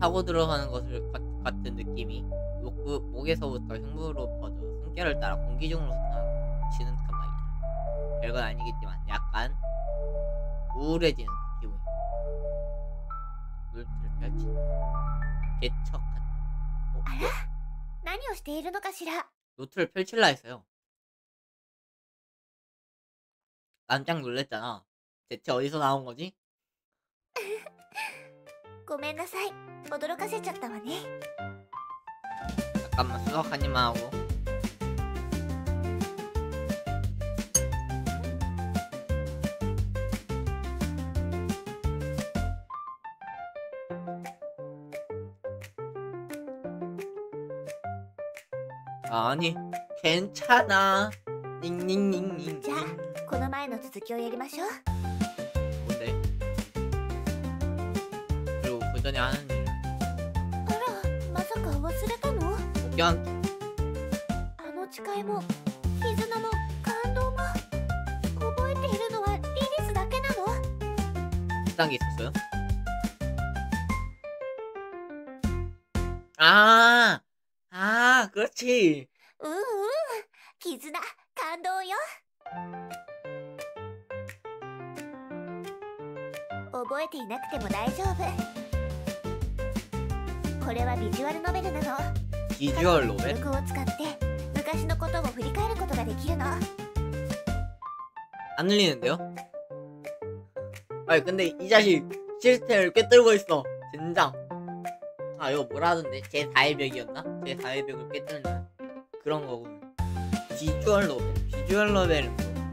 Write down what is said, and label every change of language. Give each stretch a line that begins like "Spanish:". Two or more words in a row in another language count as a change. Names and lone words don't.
Korean: 타고 들어가는 것을 같은 느낌이 목에서부터 흉부로 퍼져 숨결을 따라 공기 중으로 흩어지는 듯한 말이다. 별건 아니겠지만 약간 우울해지는 기분이다. 물들을 펼친다. 개척한다.
Japanese: あら、何をしているのかしら。
Korean: 노트를 펼칠라 했어요. 깜짝 놀랬잖아. 대체 어디서 나온 거지?
Japanese: ごめんなさい、驚かせちゃったわね。
Korean: 잠깐만 수석 한 입만 하고. 아니 괜찮아. 닝닝닝닝.
Japanese: じゃあこの前の続きをやりましょう。
Korean: 뭔데? 그리고 그 전에 하는 일.
Japanese: あら、まさか忘れたの？
Korean: 복귀한
Japanese: あの誓いも絆も感動も覚えているのはリリスだけなの？
Korean: 비슷한 게 있었어요? 아, 그렇지.
Japanese: うんうん、絆感動よ。覚えていなくても大丈夫。これはビジュアルノベルなの。
Korean: 비주얼 노벨?
Japanese: 記録を使って昔のことを振り返ることができるの。
Korean: 안 들리는데요? 아니 근데 이 자식 시스템을 꿰뚫고 있어. 젠장. 아 이거 뭐라 하던데? 제4의 벽이었나? 제4의 벽을 꿰뚫는 그런 거군. 비주얼 노벨. 비주얼 노벨은 뭐?